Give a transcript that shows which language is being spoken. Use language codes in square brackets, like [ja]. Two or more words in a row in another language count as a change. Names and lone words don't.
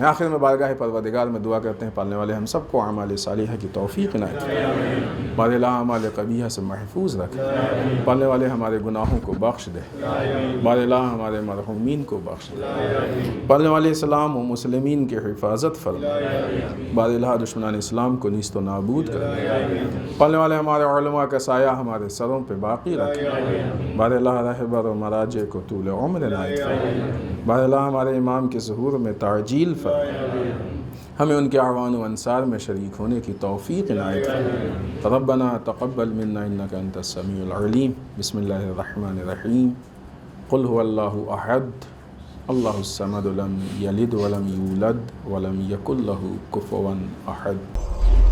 [ur] آخر میں بارگاہ پروردگار میں دعا کرتے ہیں پالنے والے ہم سب کو اعمال صالحہ کی توفیق عنایت فرمائے، بار لا اعمال قبیحہ سے محفوظ رکھے، پالنے والے ہمارے گناہوں کو بخش دے، بار لا ہمارے مرحومین کو بخش دے، پالنے والے اسلام و مسلمین کی حفاظت فرمائے، بار لا دشمنان اسلام کو نیست و نابود کر دے، پالنے والے ہمارے علماء کا سایہ ہمارے سروں پہ باقی رکھے، بار لا رہبر و مراجع کو طول عمر عنایت فرمائے، بار لا ہمارے امام کے ظہور میں تعجیل فرمائے، ہمیں ان کے اعوان و انصار میں شریک ہونے کی توفیق عنایت فرمائے۔ [ar] ربنا تقبل منا انک انت السمیع العلیم۔ بسم اللہ الرحمن الرحیم۔ قل هو اللہ احد اللہ الصمد لم یلد ولم یولد ولم یکن له کفوا احد۔